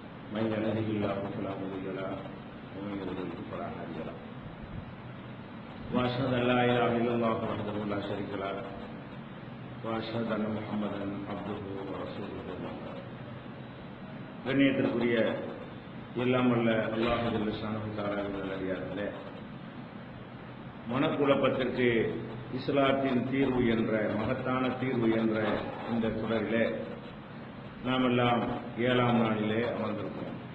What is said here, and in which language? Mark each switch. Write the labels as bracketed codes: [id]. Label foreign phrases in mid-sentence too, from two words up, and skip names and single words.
[ar] من يهده الله فلا مضل له ومن يضلل فلا هادي له واشهد ان لا اله الا الله وحده لا شريك له واشهد ان محمدا عبده ورسوله. [ta] கண்ணியத்திற்குரிய எல்லாம் வல்ல அல்லாஹ் [ar] جل شانه [ta] தஆலாவின் அடியார்களே, மனக்குழப்பத்திற்கு இஸ்லாத்தின் தீர்வு என்ற மகத்தான தீர்வு என்ற இந்த தொடரிலே நாம் எல்லாம் 7ஆம் நாளிலே அமர்ந்திருக்கிறோம்.